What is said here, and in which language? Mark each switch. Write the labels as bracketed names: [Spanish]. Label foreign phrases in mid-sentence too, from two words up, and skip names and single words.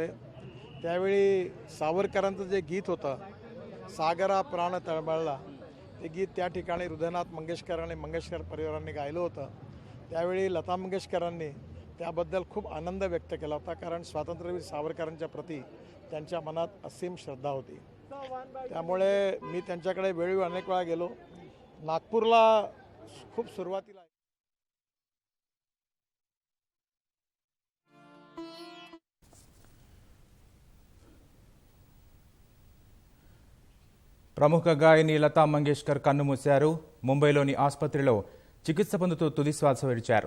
[Marathi] त्यावेळी सावरकरांचं जे गीत होतं, सागरा प्राण तळमळला, ते गीत त्या ठिकाणी हृदयनाथ मंगेशकर आणि मंगेशकर परिवारांनी गायलं होतं। त्यावेळी लता मंगेशकरांनी त्याबद्दल खूप आनंद व्यक्त केला होता, कारण स्वातंत्र्यवीर सावरकरांच्या प्रती त्यांच्या मनात असीम श्रद्धा होती। त्यामुळे मी त्यांच्याकडे वेळोवेळी अनेक वेळा गेलो। नागपूरला खूप सुरुवातीला [Telugu] ప్రముఖ గాయని లతా మంగేష్కర్ కన్నుమూశారు. ముంబైలోని ఆసుపత్రిలో చికిత్స పొందుతూ తుది శ్వాస విడిచారు.